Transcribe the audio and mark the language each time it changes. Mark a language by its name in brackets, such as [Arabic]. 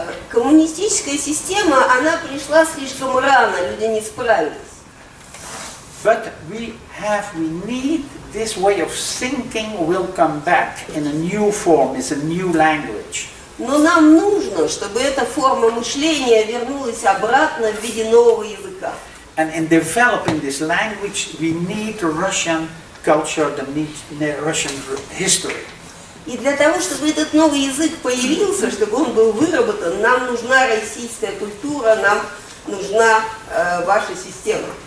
[Russian] Коммунистическая система, она пришла слишком рано, люди не справились. [English] But we need this way of thinking will come back in a new form, it's a new language. [Russian] Но нам нужно, чтобы эта форма мышления вернулась обратно в виде нового языка. [English] And in developing this language, we need Russian culture, the Russian history. [Russian] И для того, чтобы этот новый язык появился, чтобы он был выработан, нам нужна российская культура, нам нужна ваша система.